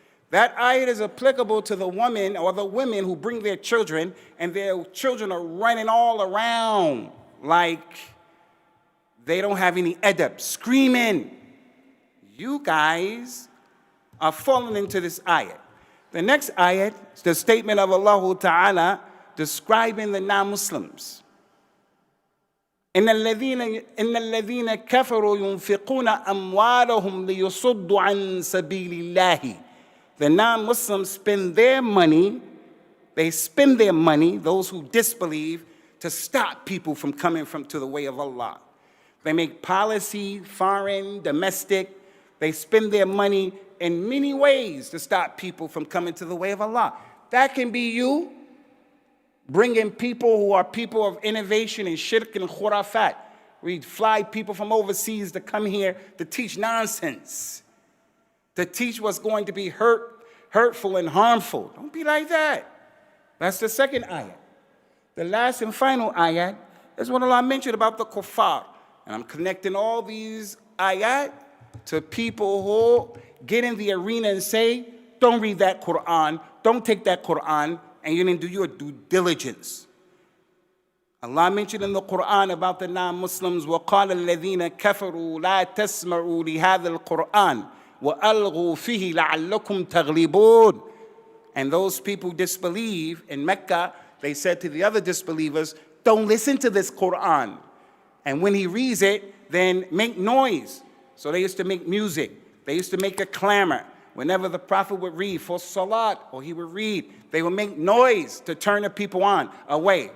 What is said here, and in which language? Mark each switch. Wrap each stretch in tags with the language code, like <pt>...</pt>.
<en>That ayat is applicable to the woman or the women who bring their children and their children are running all around like they don't have any adab, screaming. You guys are falling into this ayat. The next ayat is the statement of Allah Ta'ala describing the non-Muslims.</en> <ar>إن الذين كفروا ينفقون أموالهم ليصدوا عن سبيل الله.</ar> <en>The non-Muslims spend their money, those who disbelieve, to stop people from coming to the way of Allah. They make policy, foreign, domestic. They spend their money in many ways to stop people from coming to the way of Allah. That can be you bringing people who are people of innovation and shirk and khurafat. We fly people from overseas to come here to teach nonsense, to teach what's going to be hurtful and harmful. Don't be like that. That's the second ayat. The last and final ayat is what Allah mentioned about the kuffar. And I'm connecting all these ayat to people who get in the arena and say, don't read that Qur'an, don't take that Qur'an, and you didn't do your due diligence. Allah mentioned in the Qur'an about the non-Muslims,</en> <ar>وَقَالَ الَّذِينَ كَفَرُوا لَا تَسْمَعُوا لِهَذَا الْقُرْآنِ وَأَلْغُوا فِيهِ لَعَلَّكُمْ تَغْلِبُونَ.</ar> <en>And those people who disbelieve in Mecca, they said to the other disbelievers, don't listen to this Qur'an. And when he reads it, then make noise. So they used to make music. They used to make a clamor. Whenever the Prophet would read for salat, or he would read, they would make noise to turn the people away.</en>